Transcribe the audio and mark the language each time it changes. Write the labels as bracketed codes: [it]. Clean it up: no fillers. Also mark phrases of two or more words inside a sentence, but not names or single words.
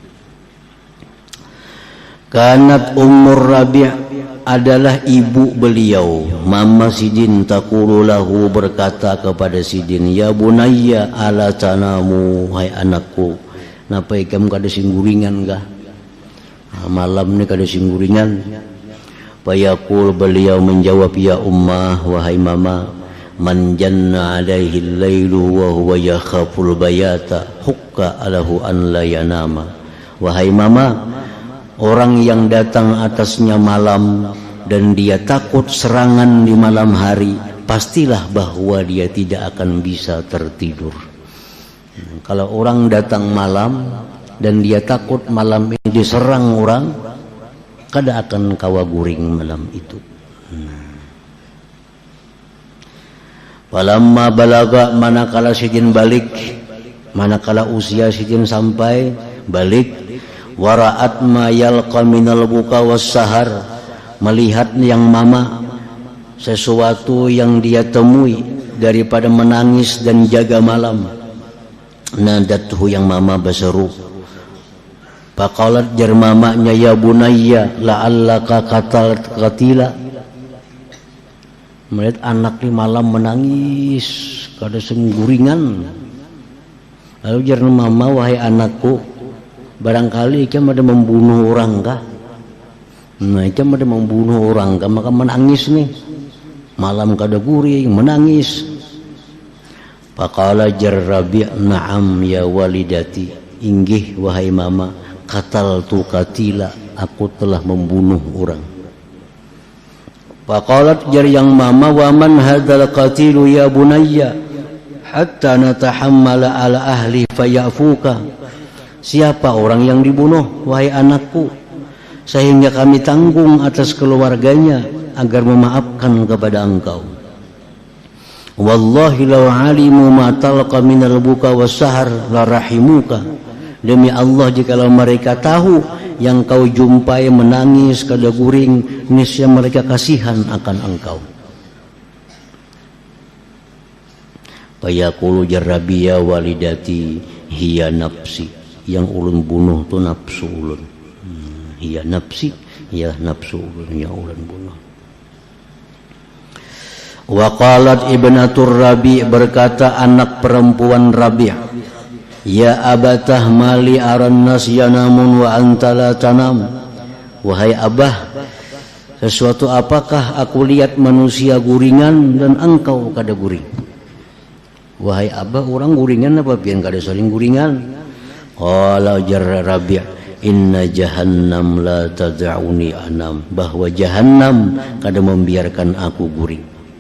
[ar] كانت أم الربيع' [bjn] adalah ibu beliau, mama Sidin, [ar] تقول له, [bjn] berkata kepada Sidin, [ar] يا بني ألا تنام, [bjn] hai anakku, napa ikam kada singguringan kah? Nah, malam ni kada singguringan. Fayaqul, beliau menjawab, [ar] يا أمه, [bjn] wahai mama, [ar] من جن عليه الليل وهو يخاف البيات حق له أن لا ينام. [id] Wahai mama, orang yang datang atasnya malam dan dia takut serangan di malam hari, pastilah bahwa dia tidak akan bisa tertidur. [bjn] Kalau orang datang malam dan dia takut malam ini diserang orang, kada akan kawa guring malam itu. [ar] ولما بلغ, [bjn] manakala Sidin balik, manakala usia Sidin sampai balik, [ar] رأت ما يلقى من البكاء والسهر, [bjn] melihat yang mama sesuatu yang dia temui daripada menangis dan jaga malam. Nadathu, yang mama berseru. [ar] Faqalat, [bjn] jar mamanya, [ar] يا بني لعلك قتلت. [bjn] Melihat anak di malam menangis kada sengguringan, lalu jar mama, wahai anakku, barangkali ikam ada membunuh orang kah? Nah, ikam ada membunuh orang kah, maka menangis nih malam kada guring, menangis. Faqala jar Rabi', [ar] نعم يا والدتي, [bjn] inggih wahai mama, [ar] قتلت قتيلا, [bjn] aku telah membunuh orang. Faqalat, jar yang mama, [ar] ومن هذا القتيل يا بني حتى نتحمل على أهله فيعفوك. [id] Siapa orang yang dibunuh wahai anakku, sehingga kami tanggung atas keluarganya agar memaafkan kepada engkau. [ar] والله لو علموا ما تلقى من البكاء والسهر لرحموك. [bjn] Demi Allah, jikalau mereka tahu yang kau jumpai menangis kada guring, niscaya mereka kasihan akan engkau. [ar] Fayaqulu jar Rabi', يا والدتي هي نفسي, [bjn] yang ulun bunuh tu nafsu ulun. [ar] هي نفسي, [bjn] ya nafsu ulun, ya ulun bunuh. [ar] وقالت ابنة الربيع', [id] berkata anak perempuan Rabi', [ar] يا أبتاه ما لي أرى الناس ينامون وأنت لا تنام. [bjn] Wahai abah, sesuatu apakah aku lihat manusia guringan dan engkau kada guring? Wahai abah, orang guringan apa pian kada saling guringan? Qala jar Rabi', [ar] إن جهنم لا تدعني أنام, [bjn] bahwa jahannam kada membiarkan aku guring.